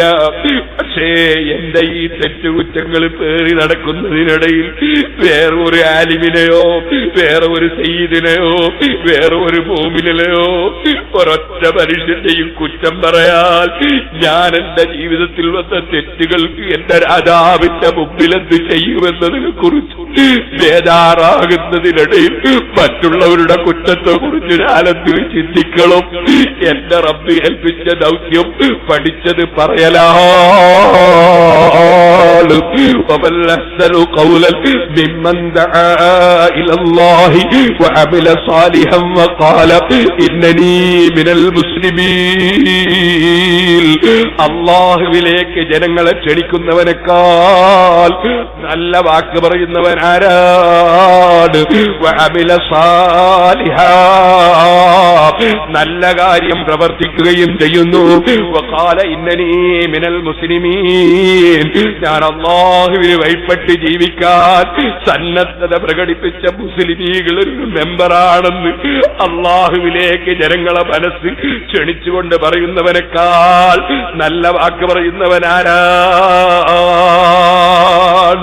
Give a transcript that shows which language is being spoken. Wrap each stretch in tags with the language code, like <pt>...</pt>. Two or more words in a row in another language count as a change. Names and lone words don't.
<ml>പക്ഷേ എന്റെ ഈ തെറ്റുകുറ്റങ്ങൾ പേറി നടക്കുന്നതിനിടയിൽ വേറെ ഒരു ആലിമിനെയോ, വേറെ ഒരു സയ്യിദിനെയോ, വേറെ ഒരു മോമിനെയോ, ഒരൊറ്റ മനുഷ്യന്റെയും കുറ്റം പറയാൻ ഞാൻ എന്റെ ജീവിതത്തിൽ വന്ന തെറ്റുകൾക്ക് എന്റെ രാജാവിന്റെ മുമ്പിൽ എന്ത് ചെയ്യുമെന്നതിനെ കുറിച്ച് ബേജാറാകുന്നതിനിടയിൽ മറ്റുള്ളവരുടെ കുറ്റത്തെ കുറിച്ച് ഞാനെന്ത് ചിന്തിക്കണം? എന്റെ റബ്ബ് ഏൽപ്പിച്ച ദൗത്യം പഠിച്ചത് പറയലാണ്.</ml> <ar>ومن أحسن قولا ممن دعا إلى الله وعمل صالحا وقال إنني من المسلمين.</ar> <ml>അല്ലാഹുവിലേക്ക് ജനങ്ങളെ ക്ഷണിക്കുന്നവനേക്കാൾ നല്ല വാക്ക് പറയുന്നവൻ ആരാണ്?</ml> <ar>وعمل صالحا,</ar> <ml>നല്ല കാര്യം പ്രവർത്തിക്കുകയും ചെയ്യുന്നു.</ml> <ar>وقال إنني من المسلمين,</ar> <ml>ഞാൻ അല്ലാഹുവിന് വഴിപ്പെട്ട് ജീവിക്കാൻ സന്നദ്ധത പ്രകടിപ്പിച്ച മുസ്ലിമീങ്ങൾ റെഗുലർ മെമ്പറാണെന്ന് അള്ളാഹുവിലേക്ക് ജനങ്ങളെ മനസ്സ് ക്ഷണിച്ചുകൊണ്ട് പറയുന്നവനേക്കാൾ നല്ല വാക്ക് പറയുന്നവനാരാണ്?</ml>